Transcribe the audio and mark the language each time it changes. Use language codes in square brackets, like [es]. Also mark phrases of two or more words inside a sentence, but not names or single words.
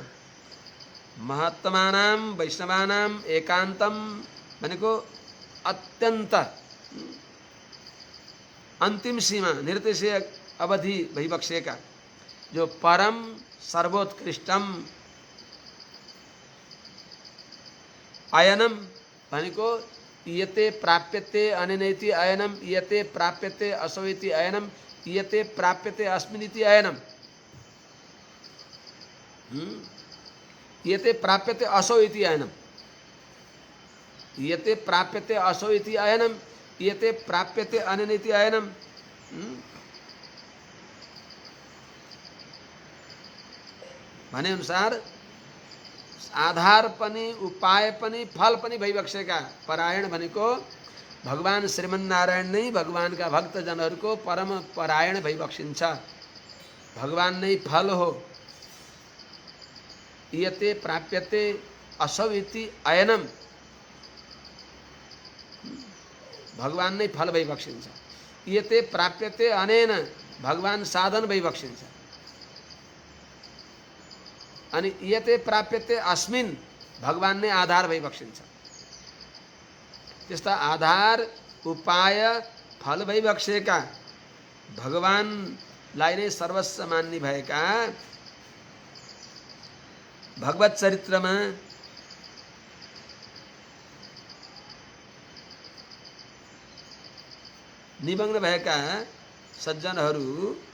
[sa] महत्तमानां वैष्णवानां एकान्तम [ne] भनेको अत्यन्त अन्तिम सीमा, निर्देशीय अवधि भइबक्सेका, जो [sa] परम सर्वोत्कृष्टम। अयनम भनेको इयते प्राप्यते अनेनैति अयनम, इयते प्राप्यते असौ इति अयनम, इयते प्राप्यते अस्मिन् इति अयनम। यते प्राप्यते असो इति अयनम, यते प्राप्यते असो इति अयनम, यते प्राप्यते अनन इति अयनम। [ne] भने अनुसार आधार पनि उपाय पनि फल पनि भइबक्सेका परायण भनेको भगवान श्रीमन्नारायण नै भगवानका भक्तजनहरूको परम परायण भइबक्सिन्छ। भगवान नै फल हो। [sa] यते प्राप्यते असौ इति अयनम, [ne] भगवान नै फल भइबक्सिन्छ। [sa] यते प्राप्यते अनेन, [ne] भगवान साधन भइबक्सिन्छ। [sa] अनि यते प्राप्यते अस्मिन्, [ne] भगवान नै आधार भइबक्सिन्छ। त्यस्ता आधार उपाय फल भइबक्सेका भगवानलाई नै सर्वस्व मान्ने भएका भगवत चरित्रमा निमग्न भएका सज्जनहरू